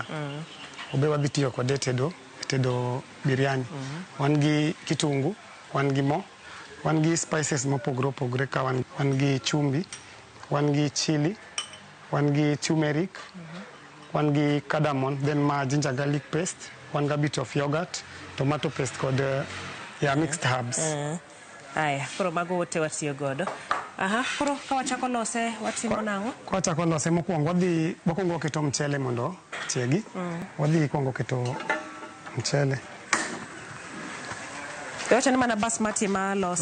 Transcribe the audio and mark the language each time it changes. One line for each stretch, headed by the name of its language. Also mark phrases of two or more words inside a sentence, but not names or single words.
Luo (Kenya and Tanzania): Obe wadhi tiyo kode tedo biryani. Wan gi kitungu, wan gi mo, wan gi spices mopogore opogore ka wan gi chumbi, wan gi chili, wan gi turmeric, wan gi cardamom, then ma
English: ginger garlic paste,
Luo (Kenya and Tanzania): wan ga
English: bit of yogurt, tomato paste
Luo (Kenya and Tanzania): kod
English: mixed herbs.
Luo (Kenya and Tanzania): Aya, koro mago wote watiyo godo. Koro ka wachako lose watimo nang'o? Ka wachako lose mokwongo wakwongo keto mchele mondo chiegi. Wadhi kwongo keto mchele. Wacha ni mana basmati ema lose.